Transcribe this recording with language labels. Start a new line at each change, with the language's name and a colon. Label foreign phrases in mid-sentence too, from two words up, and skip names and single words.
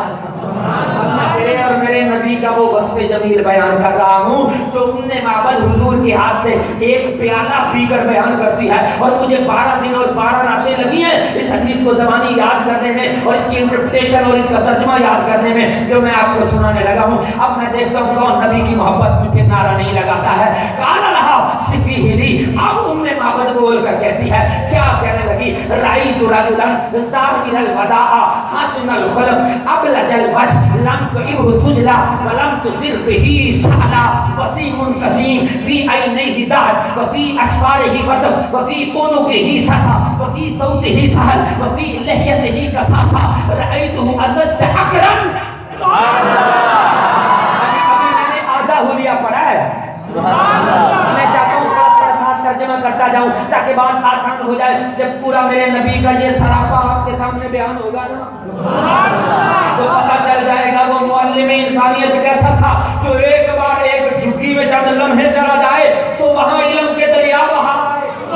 Hindi: मैं तेरे और मेरे नबी का वो वस्फ़े जमील बयान कर रहा हूँ तो उम्मे माबद हुजूर के हाथ से एक प्याला पीकर बयान करती है और मुझे 12 दिन और 12 रातें लगी हैं इस हदीस को ज़बानी याद करने में और इसकी इंटरप्रिटेशन और इसका तर्जुमा याद करने में, जो मैं आपको सुनाने लगा हूँ। अब मैं देखता हूँ कौन नबी की मोहब्बत में फिर नारा नहीं लगाता है।
Arabic: قال لها صفه لي,
Hindi: अब उम्मे माबद बोल कर कहती है, क्या कहने लगी?
Arabic: رأيت رجلا ظاهر الوضاءة حسن الخلق أبلج الوجه لم تعبه ثجلة ولم تزر به صعلة وسيم قسيم في عينيه دعج وفي أشفاره وطف وفي عنقه سطع وفي صوته صحل وفي لحيته كثاثة رأيته أزد أكرم. سبحان الله.
Hindi: अभी मैंने आधा हुलिया पढ़ा है,
Arabic: سبحان الله.
Hindi: मैं चाहता हूँ थोड़ा साथ तर्जुमा करता जाऊँ ताकि बात आसान हो जाए। जब पूरा मेरे नबी का ये सरापा आपके सामने बयान होगा ना तो पता चल जाएगा वो मुअल्लिम इंसानियत कैसा था, जो एक बार एक झुग्गी में चंद लम्हे चला जाए तो वहां इल्म के दरिया बहा आए।